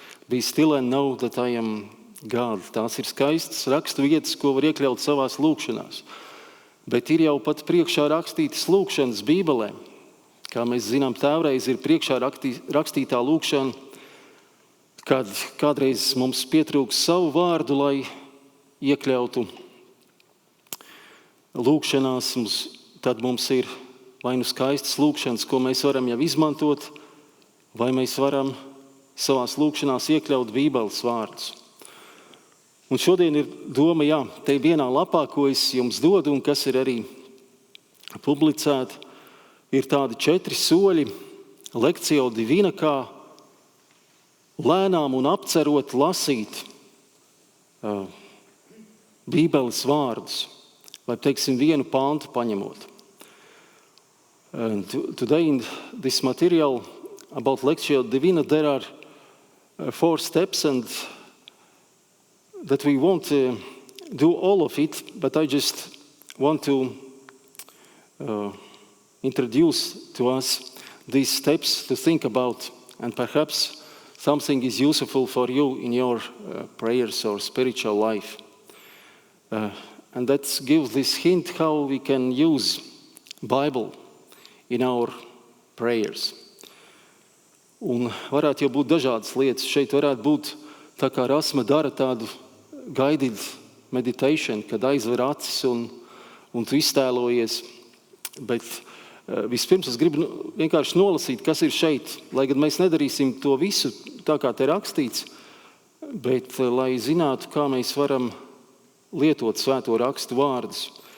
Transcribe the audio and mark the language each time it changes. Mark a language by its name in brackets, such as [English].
[English] Be still and know that I am God. [Latvian] Tās ir skaistas rakstu vietas, ko var iekļaut savās lūgšanās. Bet ir jau pat priekšā rakstītas lūgšanas Bībelē. Kā mēs zinām, tēvreiz ir priekšā rakstītā lūgšana, kad kādreiz mums pietrūks savu vārdu, lai iekļautu lūgšanās, tad mums ir vai nu skaistas lūgšanas, ko mēs varam jau izmantot, vai mēs varam savās lūgšanās iekļaut Bībeles vārdus. Un šodien ir doma, te vienā lapā, ko es jums dodu un kas ir arī publicēta, ir tādi 4 soļi, Lectio Divina, kā lēnām un apcerot lasīt Bībeles vārdus, vai, teiksim, vienu pantu paņemot. [English] Today in this material about Lectio Divina, there are 4 steps, and that we won't do all of it, but I just want to introduce to us these steps to think about, and perhaps something is useful for you in your prayers or spiritual life. And that gives this hint how we can use Bible in our prayers. [Latvian] Un varētu jau būt dažādas lietas. Šeit varētu būt tā kā Rasma dara tādu guided meditation, kad aizver acis un tu iztēlojies. Bet vispirms es gribu vienkārši nolasīt, kas ir šeit, lai gan mēs nedarīsim to visu tā, kā te rakstīts, bet lai zinātu, kā mēs varam lietot svēto rakstu vārdus.